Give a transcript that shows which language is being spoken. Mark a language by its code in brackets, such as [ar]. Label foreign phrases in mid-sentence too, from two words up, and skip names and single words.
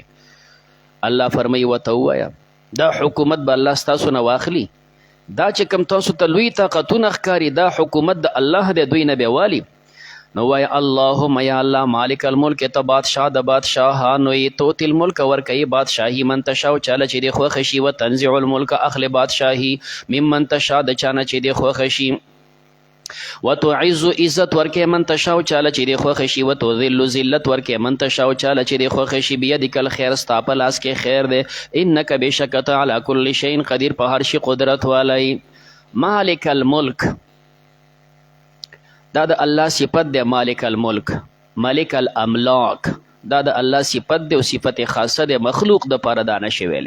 [ps] الله فرمایي ورته ووایه دا حکومت به الله ستاسو نه واخلي، دا چې کوم تاسو ته لوی طاقتونه ښکاري دا حکومت د الله دی، دوی نه به والي. نو وای [ar] اللهم یا الله مالک الملک [ps] ته بادشاہ د بادشاهانو یې، [ar] توتی الملک [ps] ورکوي بادشاهي [ar] من تشاء [ps] چاله چې دی خوښه شي، [ar] وتنزع الملک [ps] اخلی بادشاهي [ar] ممن تشاء [ps] د چانه چې دی خوښه شي، وتعز عزت ورکې [ar] من تشاء [ps] چاله چې دی خوښه شي، وتذل ذلت ورکې [ar] من تشاء [ps] چاله چې دی خوښه شي. [ar] بیدک الخیر [ps] ستا په لاس کې خیر دی، انک بشک ته [ar] علی کل شیء قدیر [ps] په هر شي قدرت والی. [ar] مالک الملک [ps] دا د الله صفت دی، [ar] مالک الملک، مالک الاملاک [ps] دا د الله صفت دی او صفت خاصه دی، مخلوق د پاره دا نشي ویلی.